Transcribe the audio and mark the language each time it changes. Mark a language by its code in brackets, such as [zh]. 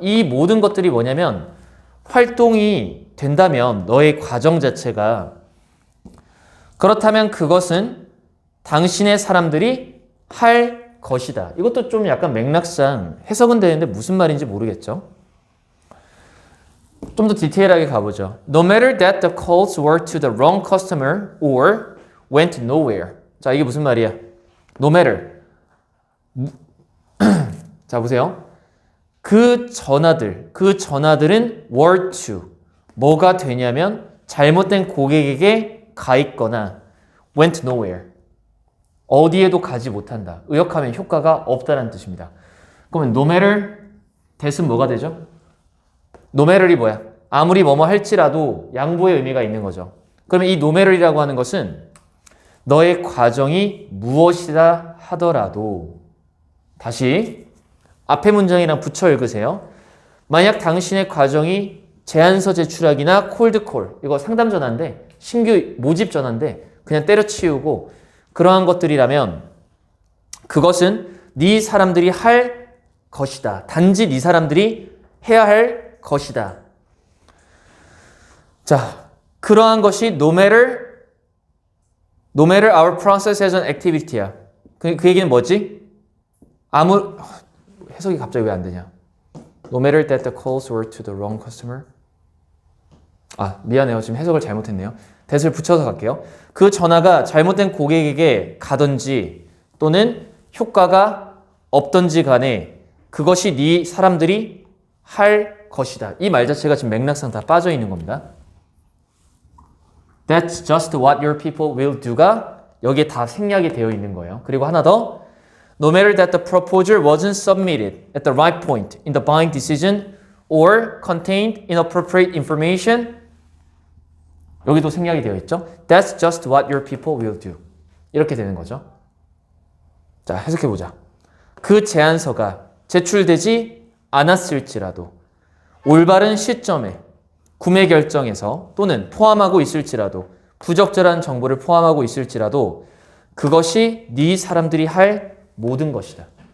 [ko] 이 모든 것들이 뭐냐면 활동이 된다면 너의 과정 자체가 그렇다면 그것은 당신의 사람들이 할 것이다. 이것도 좀 약간 맥락상 해석은 되는데 무슨 말인지 모르겠죠. 좀 더 디테일하게 가보죠. [en] No matter that the calls were to the wrong customer or went nowhere. [ko] 자, 이게 무슨 말이야? No matter. 자, 보세요. 그 전화들은 were to 뭐가 되냐면 잘못된 고객에게 가 있거나 went nowhere 어디에도 가지 못한다. 의역하면 효과가 없다는 뜻입니다. 그러면 no matter that은 뭐가 되죠? no matter이 뭐야? 아무리 뭐뭐 할지라도 양보의 의미가 있는 거죠. 그러면 이 no matter이라고 하는 것은 너의 과정이 무엇이라 하더라도 다시 앞에 문장이랑 붙여 읽으세요. 만약 당신의 과정이 제안서 제출하기나 콜드콜 이거 상담 전화인데 신규 모집 전화인데 그냥 때려치우고 그러한 것들이라면 그것은 네 사람들이 할 것이다. 단지 네 사람들이 해야 할 것이다. 자, 그러한 것이 no matter our process as an activity 야. 그 얘기는 뭐지? 해석이 갑자기 왜 안 되냐? [en] No matter that the calls were to the wrong customer. [ko] 미안해요. 지금 해석을 잘못했네요. that을 붙여서 갈게요. 그 전화가 잘못된 고객에게 가든지 또는 효과가 없든지 간에 그것이 네 사람들이 할 것이다. 이 말 자체가 지금 맥락상 다 빠져 있는 겁니다. That's just what your people will do 가 여기에 다 생략이 되어 있는 거예요. [en] 그리고 하나 더 No matter that the proposal wasn't submitted at the right point in the buying decision or contained inappropriate information 여기도 생략이 되어 있죠. That's just what your people will do. [ko] 이렇게 되는 거죠. 자, 해석해보자. 그 제안서가 제출되지 않았을지라도 올바른 시점에 구매 결정에서 또는 포함하고 있을지라도 부적절한 정보를 포함하고 있을지라도 그것이 네 사람들이 할 모든 것이다.